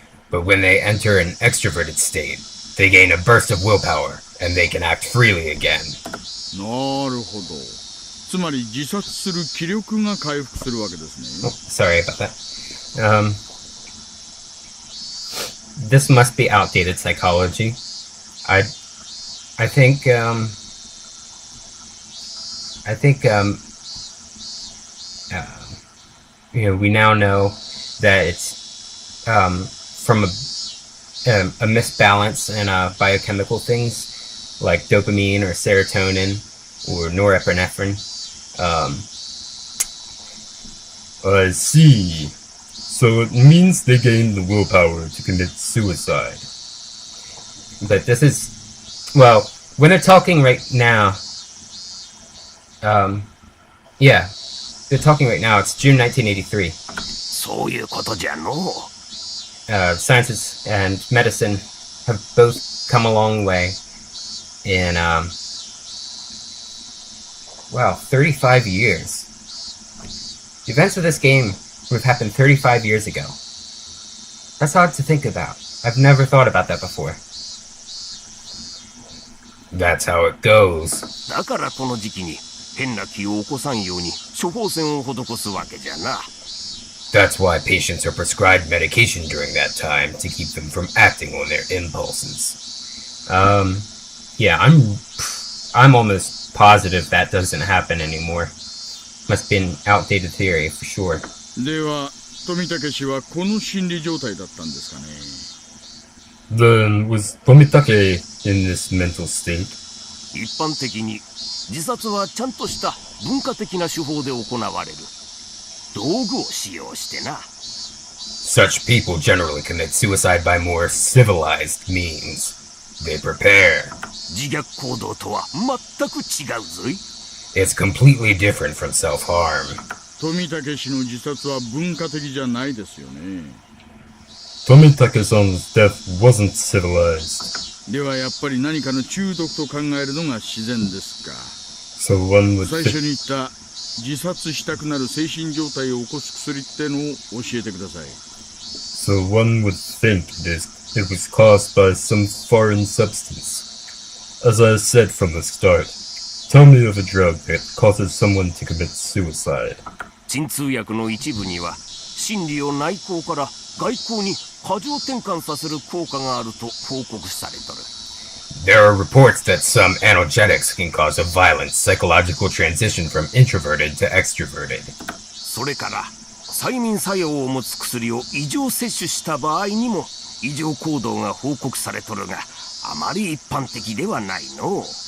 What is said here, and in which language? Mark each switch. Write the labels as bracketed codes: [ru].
[en] But when they enter an extroverted state, they gain a burst of willpower, and they can act freely again. [ja] なるほど。つまり自殺する気力が回復するわけですね。 [en] Sorry about that. This must be outdated psychology. I think we now know that it's from a misbalance in biochemical things like dopamine or serotonin or norepinephrine. I see. So it means they gain the willpower to commit suicide. But this is, well, when they're talking right now, yeah, they're talking right now. It's June 1983. [ja] そういうことじゃのう。 [en] Sciences and medicine have both come a long way in, 35 years. The events of this game would have happened 35 years ago. That's hard to think about. I've never thought about that before. That's how it goes. [ja] だからこの時期に変な気を起こさんように処方箋を施すわけじゃな。 [en] That's why patients are prescribed medication during that time to keep them from acting on their impulses. Yeah, I'm almost positive that doesn't happen anymore. Must be an outdated theory for sure. [ja] では、富武氏はこの心理状態だったんですかね。 [en] Then was Tomitake in this mental state? [ja] 一般的に自殺はちゃんとした文化的な手法で行われる。道具を使用してな。 [en] Such people generally commit suicide by more civilized means. They prepare. [ja] 自虐行動とは全く違うぞい。 [en] It's completely different from self-harm. [ja] 富武氏の自殺は文化的じゃないですよね。 [en] Tomitake-san's death wasn't civilized. [ja] ではやっぱり何かの中毒と考えるのが自然ですか。 [en] So one would [ja] 最初に言った自殺したくなる精神状態を起こす薬ってのを教えてください。 [en] So one would think it was caused by some foreign substance. As I said from the start, tell me of a drug that causes someone to commit suicide. [ja] 鎮痛薬の一部には心理を内向から外向に過剰転換させる効果があると報告されとる。 [en] There are reports that some analgesics can cause a violent psychological transition from introverted to extroverted. [ja] それから催眠作用を持つ薬を異常摂取した場合にも異常行動が報告されとるが、あまり一般的ではないの。